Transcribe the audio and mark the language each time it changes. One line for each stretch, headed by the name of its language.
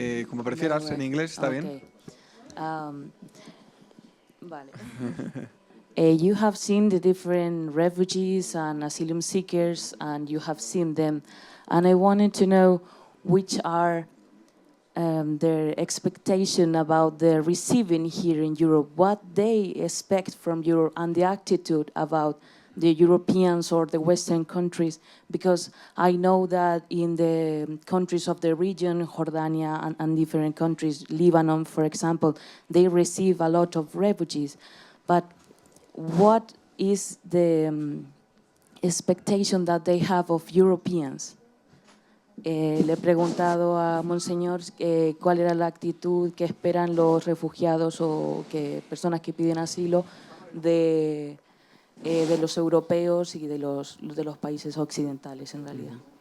Spanish: Como prefieras, en inglés está bien. Vale.
English: You have seen the different refugees and asylum seekers, and you have seen them. And I wanted to know which are their expectation about the receiving here in Europe, what they expect from Europe, and the attitude about the Europeans or the Western countries, because I know that in the countries of the region, Jordania and different countries, Lebanon, for example, they receive a lot of refugees. But what is the expectation that they have of Europeans?
Spanish: Le he preguntado a Monseñor cuál era la actitud que esperan los refugiados o personas que piden asilo de los europeos y de los países occidentales, en realidad.